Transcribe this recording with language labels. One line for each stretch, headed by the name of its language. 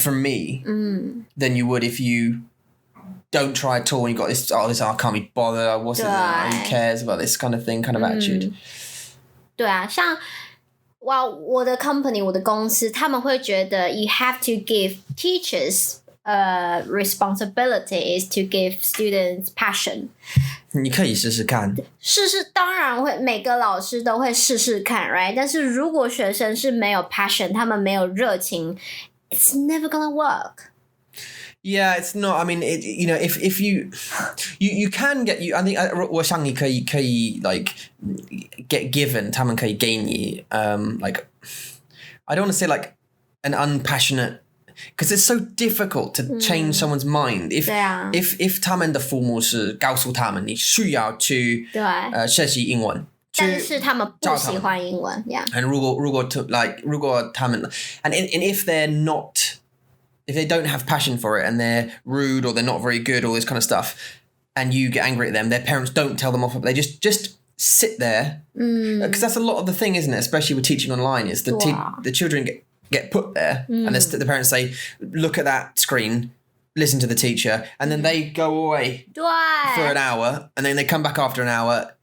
English: Well, from me, than you would if you don't try at all and you got this I can't be bothered, what's it, who cares about this kind of thing, kind of attitude.
Chinese: 对啊，像我的 company 我的公司他们会觉得
English: you have to give teachers responsibility is to give students passion.
Chinese: 你可以试试看。当然会，每个老师都会试试看 right? 但是如果学生是没有 passion, 他们没有热情
English: it's never gonna work. Yeah, it's not. I mean, if you can get I think
Chinese: 我想你可以
English: like get given
Chinese: 他们可以给你
English: like I don't want to say like an unpassionate because it's so difficult to change someone's mind.
Chinese: If 他们的父母是告诉他们你需要去学习英文，但是他们不喜欢英文 yeah.
English: And
Chinese: 如果他们
English: and if they're not. If they don't have passion for it and they're rude or they're not very good, all this kind of stuff, and you get angry at them, their parents don't tell them off. They just sit there. Because that's a lot of the thing, isn't it? Especially with teaching online, is the children get put there and the parents say, look at that screen, listen to the teacher, and then they go away for an hour, and then they come back after an hour.